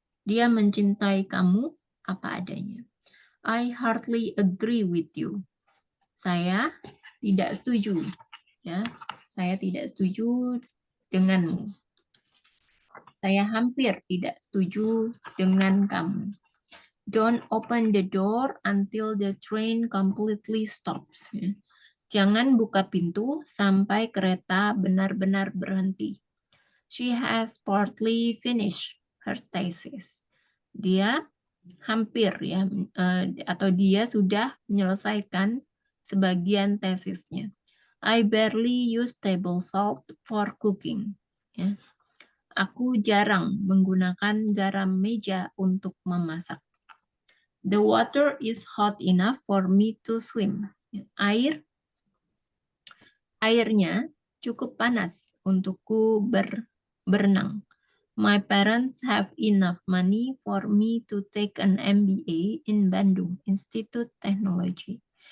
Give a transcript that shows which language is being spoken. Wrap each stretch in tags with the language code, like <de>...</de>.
<id>Dia mencintai kamu apa adanya.</id> <en>I hardly agree with you.</en> <id>Saya tidak setuju. Ya, saya tidak setuju denganmu. Saya hampir tidak setuju dengan kamu.</id> <en>Don't open the door until the train completely stops.</en> <id>Jangan buka pintu sampai kereta benar-benar berhenti.</id> <en>She has partly finished her thesis.</en> <id>Dia hampir ya atau dia sudah menyelesaikan sebagian tesisnya.</id> <en>I barely use table salt for cooking.</en> <id>Ya. Aku jarang menggunakan garam meja untuk memasak.</id> <en>The water is hot enough for me to swim.</en> <id>Airnya cukup panas untukku berenang.</id> <en>My parents have enough money for me to take an MBA in Bandung Institute Technology.</en>